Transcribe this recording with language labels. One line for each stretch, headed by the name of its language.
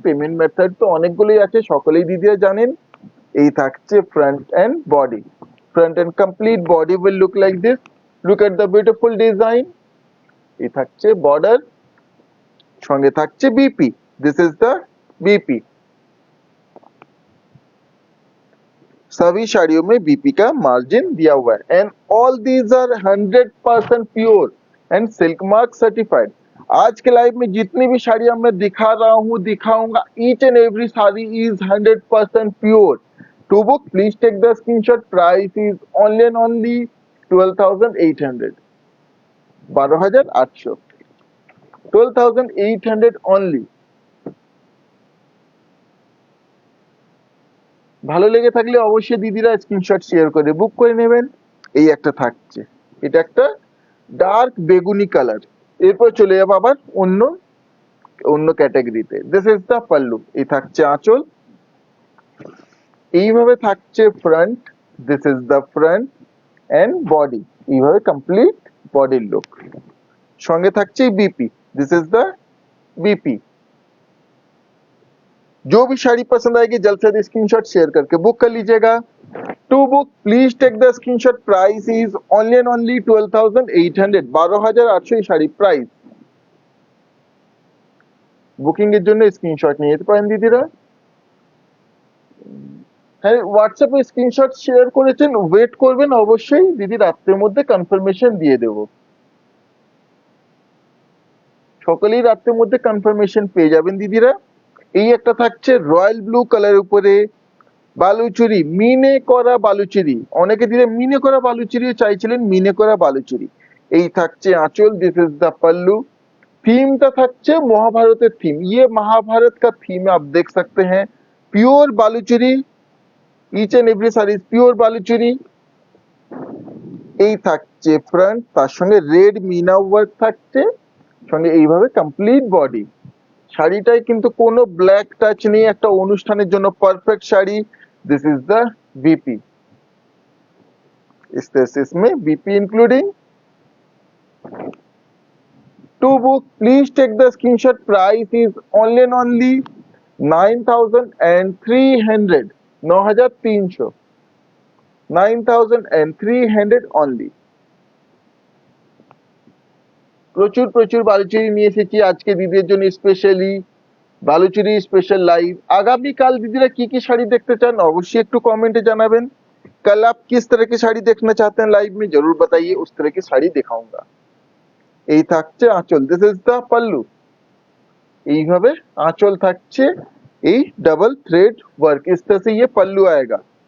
Bangla: Payment method তো অনেকগুলোই আছে, সকলেই দিদিরা জানেন। এই থাকছে
English: Front end body, front end complete body will look like this. Look at the beautiful design.
Bangla: এই থাকছে বর্ডার, সঙ্গে থাকছে BP, this is the BP.
Hindi: सभी साड़ियों में बीपी का मार्जिन दिया हुआ है
English: And all these are 100% pure and silk mark certified.
Hindi: आज के लाइव में जितनी भी साड़ियां मैं दिखा रहा हूँ, दिखाऊंगा,
English: Each and every sari is 100% pure. To book please take the screenshot, price is only and only 12,800। 12,800, 12,800 only.
Bangla: ভালো লেগে থাকলে অবশ্যই দিদিরা স্ক্রিনশট শেয়ার করে বুক করে নেবেন। এই একটা থাকছে, এটা একটা ডার্ক বেগুনি কালার। এরপর চলে যাবো আবার অন্য অন্য ক্যাটাগরিতে। দিস ইজ দ্য পাল্লু, এই থাকছে আঁচল। এইভাবে থাকছে front, this is the front end body, এইভাবে কমপ্লিট বডির লুক। সঙ্গে থাকছে BP, this is the BP.
Hindi: जो भी साड़ी पसंद आएगी जल्द से जल्द स्क्रीनशॉट शेयर करके बुक कर लीजिएगा।
English: To book please take the screenshot, price is only and only 12,800।
Bangla: 12,800 এই শাড়ি প্রাইস। বুকিং এর জন্য স্ক্রিনশট নিয়ে যেতে পারেন দিদিরা। হ্যাঁ, হোয়াটসঅ্যাপে স্ক্রিনশট শেয়ার করেছেন, ওয়েট করবেন অবশ্যই, দিদি রাত্রের মধ্যে কনফার্মেশন দিয়ে দেব। সকলেই রাত্রের মধ্যে কনফার্মেশন পেয়ে যাবেন দিদিরা। এই একটা থাকছে রয়্যাল ব্লু কালার উপরে বালুচুরি, মিনে করা বালুচুরি। অনেকে দিদি মিনে করা বালুচুরি চাইছিলেন, মিনে করা বালুচুরি। এই থাকছে আঁচল, দিস ইজ দ্য पल्लू।
Hindi: थीमটা থাকছে মহাভারতের থিম, ये महाभारत का थीम आप देख सकते हैं।
Bangla: Pure Baluchari, each and every সারি পিওর বালুচুরি। এই থাকছে ফ্রন্ট, তার সঙ্গে রেড মিনা ওয়ার্ক থাকছে, সঙ্গে এইভাবে কমপ্লিট বডি। শাড়িটায় কিন্তু কোনো ব্ল্যাক টাচ নেই, একটা অনুষ্ঠানের জন্য perfect sari.
English: This is the BP, इसमें BP including. To book please take the screenshot, price is only and only 9,300। 9,300, 9,300 only.
Bangla: প্রচুর প্রচুর বালুচুরি নিয়ে এসেছি আজকে দিদির জন্য স্পেশালি, বালুচুরি স্পেশাল লাইভ। আগামীকাল দিদিরা কি কি শাড়ি দেখতে চান অবশ্যই একটু কমেন্টে জানাবেন।
Hindi: कल आप किस तरह की শাড়ি देखना चाहते हैं लाइव में जरूर बताइए, उस तरह की শাড়ি दिखाऊंगा।
Bangla: এই থাকছে আঁচল, দিস ইজ দা পাল্লু। এইভাবে আঁচল থাকছে, এই ডাবল থ্রেড ওয়ার্ক,
Hindi: इस तरह से ये पल्लू आएगा।